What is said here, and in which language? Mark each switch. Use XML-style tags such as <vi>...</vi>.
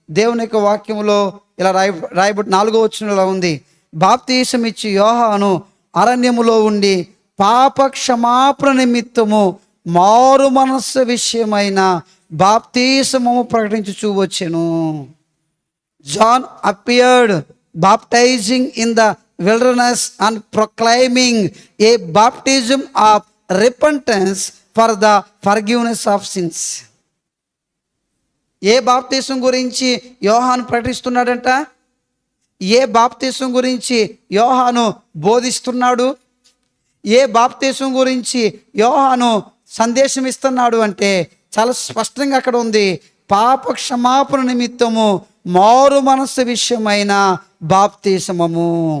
<te>దేవుని యొక్క వాక్యంలో ఇలా రాయబడి 4వ వచనంలో ఉంది, బాప్తీసం ఇచ్చి యోహాను అరణ్యములో ఉండి పాప క్షమాపణ నిమిత్తము మారు మనస్సు విషయమైన బాప్తీసము ప్రకటించుచూ వచ్చెను.</te> <en>John appeared baptizing in the wilderness and proclaiming a baptism of repentance for the forgiveness of sins.</en> <te>ఏ baptism గురించి యోహాను ప్రకటిస్తున్నాడంట? ఏ బాప్తీసం గురించి యోహాను బోధిస్తున్నాడు? ఏ బాప్తీసం గురించి యోహాను సందేశం ఇస్తున్నాడు అంటే చాలా స్పష్టంగా అక్కడ ఉంది, పాప క్షమాపణ నిమిత్తము మారు మనస్సు విషయమైన బాప్తీసమము.</te>